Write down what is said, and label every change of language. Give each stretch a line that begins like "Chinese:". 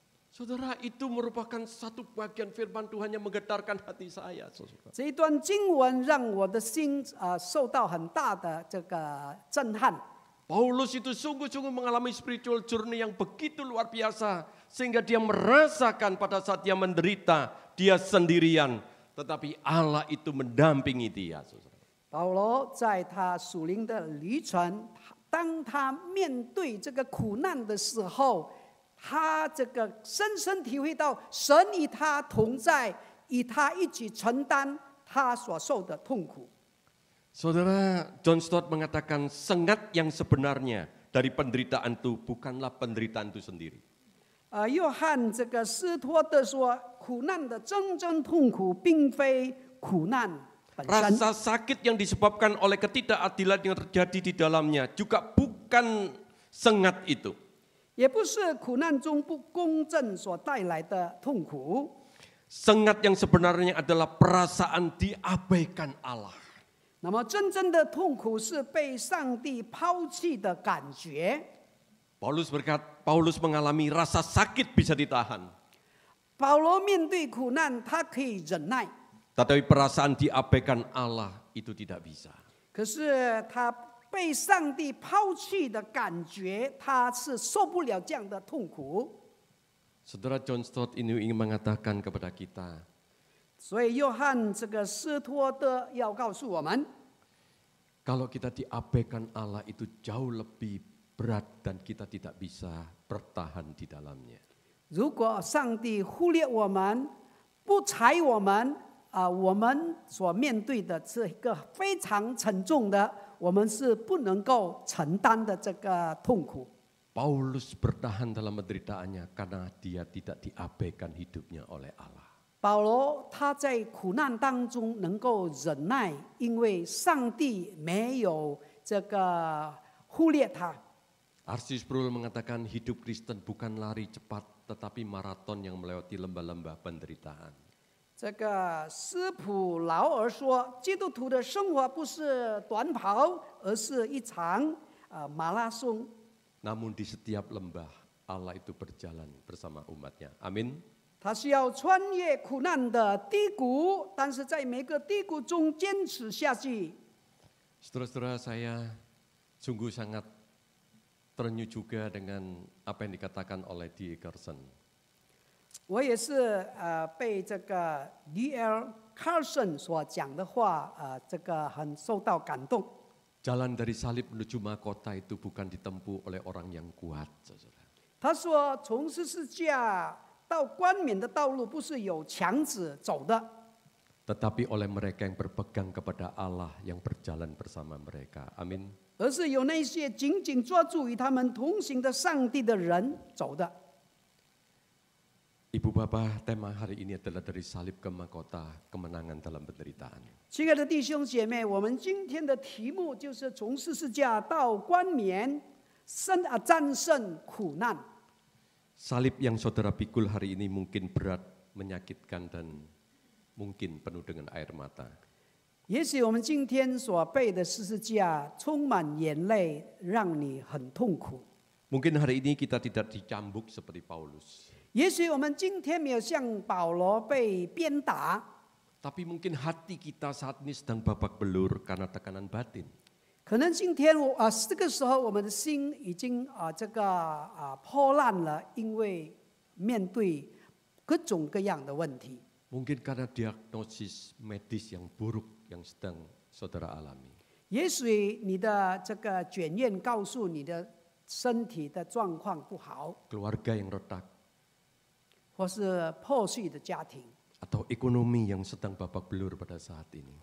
Indonesian: Saudara, itu merupakan satu bagian firman Tuhan yang menggetarkan hati saya. Saudara.
Chinese: 这一段经文让我的心受到很大的这个震撼。
Indonesian: Paulus itu sungguh-sungguh mengalami
English: spiritual journey
Indonesian: yang begitu luar biasa. Sehingga dia merasakan pada saat dia menderita, dia sendirian. Tetapi Allah itu mendampingi dia.
Chinese: 保罗在他属灵的旅程，当他面对这个苦难的时候，他这个深深体会到神与他同在，与他一起承担他所受的痛苦。
Indonesian: Saudara, John Stott mengatakan sengat yang sebenarnya dari penderitaan itu bukanlah penderitaan itu sendiri.
Chinese: 约翰这个斯托德说，苦难的真正痛苦并非苦难本身。
Indonesian: Rasa sakit yang disebabkan oleh ketidakadilan yang terjadi di dalamnya juga bukan sengat itu.
Chinese: 也不是苦难中不公正所带来的痛苦。
Indonesian: Sengat yang sebenarnya adalah perasaan diabaikan Allah.
Chinese: 那么真正的痛苦是被上帝抛弃的感觉。
Indonesian: Paulus mengalami rasa sakit bisa ditahan.
Chinese: 保罗面对苦难，他可以忍耐，
Indonesian: Tetapi perasaan diabaikan Allah itu tidak bisa.
Chinese: 可是他被上帝抛弃的感觉，他是受不了这样的痛苦。
Indonesian: Saudara John Stott ini ingin mengatakan kepada kita,
Chinese: 所以约翰这个斯托德要告诉我们，
Indonesian: kalau kita diabaikan Allah itu jauh lebih berat dan kita tidak bisa bertahan di dalamnya.
Chinese: 如果上帝忽略我们，不睬我们，我们所面对的是一个非常沉重的，我们是不能够承担的这个痛苦。
Indonesian: Paulus bertahan dalam penderitaannya karena dia tidak diabaikan hidupnya oleh Allah.
Chinese: 保罗他在苦难当中能够忍耐，因为上帝没有这个忽略他。
Indonesian: R.C. Sproul mengatakan hidup Kristen bukan lari cepat tetapi maraton yang melewati lembah-lembah penderitaan.
Chinese: 这个斯普劳尔说，基督徒的生活不是短跑，而是一场马拉松。
Indonesian: Namun di setiap lembah Allah itu berjalan bersama umatnya. Amin.
Chinese: 他需要穿越苦难的低谷，但是在每个低谷中坚持下去。
Indonesian: Saudara-saudara, saya sungguh sangat terenyuh juga dengan apa yang dikatakan oleh D.A. Carson.
Chinese: 我也是被这个 D.L. Carson 所讲的话这个很受到感动。
Indonesian: Jalan dari salib menuju mahkota itu bukan ditempuh oleh orang yang kuat, saudara.
Chinese: 他说，从十字架到冠冕的道路不是有强子走的，
Indonesian: Tetapi oleh mereka yang berpegang kepada Allah yang berjalan bersama mereka. Amin.
Chinese: 而是有那些紧紧抓住与他们同行的上帝的人走的。
Indonesian: Ibu Bapak, tema hari ini adalah dari salib ke mahkota, kemenangan dalam penderitaan.
Chinese: 亲爱的弟兄姐妹，我们今天的题目就是从十字架到冠冕，战胜苦难。
Indonesian: Salib yang saudara pikul hari ini mungkin berat, menyakitkan, dan mungkin penuh dengan air mata.
Chinese: 也许我们今天所背的十字架充满眼泪，让你很痛苦。
Indonesian: Mungkin hari ini kita tidak dicambuk seperti Paulus.
Chinese: 也许我们今天没有像保罗被鞭打，
Indonesian: Tapi mungkin hati kita saat ini sedang babak belur karena tekanan batin.
Chinese: 可能今天这个时候我们的心已经破烂了，因为面对各种各样的问题。
Indonesian: Mungkin karena diagnosis medis yang buruk yang sedang saudara alami.
Chinese: 也许你的这个检验告诉你的身体的状况不好，
Indonesian: Keluarga yang retak,
Chinese: 或是破碎的家庭，
Indonesian: atau ekonomi yang sedang babak belur pada saat ini.